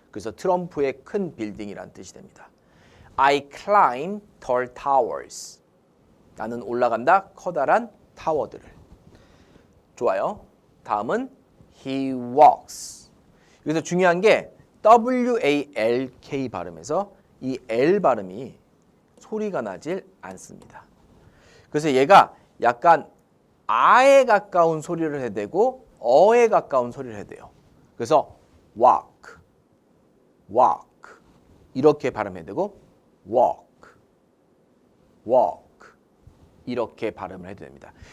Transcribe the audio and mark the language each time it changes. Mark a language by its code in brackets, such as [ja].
[ko] 그래서 트럼프의 큰 빌딩이란 뜻이 됩니다. [en] I climb tall towers. [ko] 나는 올라간다 커다란 타워들을. 좋아요. [en] 다음은 he walks. [ko] 여기서 중요한 게 WALK 발음에서 이 L 발음이 소리가 나질 않습니다. 그래서 얘가 약간 아에 가까운 소리를 해야 되고 어에 가까운 소리를 해야 돼요. 그래서 walk, walk 이렇게 발음해야 되고 walk, walk 이렇게 발음을 해도 됩니다.